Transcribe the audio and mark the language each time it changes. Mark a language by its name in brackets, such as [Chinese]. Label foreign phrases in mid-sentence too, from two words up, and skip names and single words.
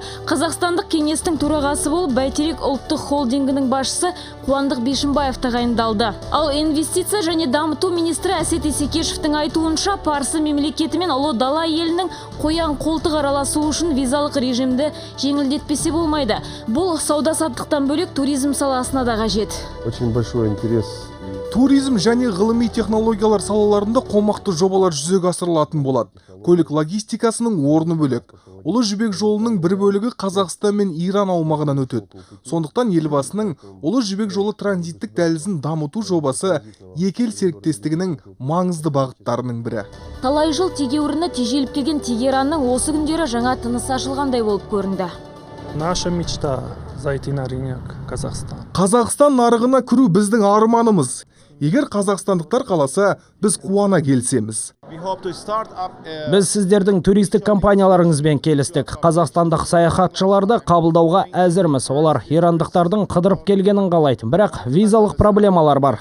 [Kazakh] Қазақстандық кеңестің төрағасы болып Бәйтерек ұлттық холдингінің басшысы Қуандық Бишімбаев тағайындалды. Ал инвестиция және дамыту министрі Әсет Исекешевтің айтуынша, Парсы мемлекеті мен Ұлы Дала елінің қоян қолтық араласу үшін визалық режимді жеңілдетпесе болмайды. Бұл сауда-саттықтан бөлек туризм саласына да қажет. [Russian] Очень большой интерес. [Kazakh] Туризм және ғылыми технологиялар салаларында қомақты жобалар жүзеге асырылатын болады. Көлік логистикасының орны бөлек. Ұлы жібек жолының бір бөлігі Қазақстан мен Иран аумағынан өтеді. Сондықтан елбасының Ұлы жібек жолы транзиттік дәлізін дамыту жобасы екі ел серіктестігінің маңызды бағыттарының бірі. Талай жыл тегеуріні тежеліп келген Тегеранның осы күндері жаңа тынысы ашылғандай болып көрінді. [Russian] Наша мечта зайти на рынок Казахстан. [Kazakh] Қазақстан нарығына кіру біздің арманымыз. Егер қазақстандықтар қаласа, біз қуана келсеміз. Біз сіздердің туристік компанияларыңызбен келістік. Қазақстандық саяхатшыларды қабылдауға әзірміз. Олар ирандықтардың қыдырып келгенін қалайды. Бірақ визалық проблемалар бар.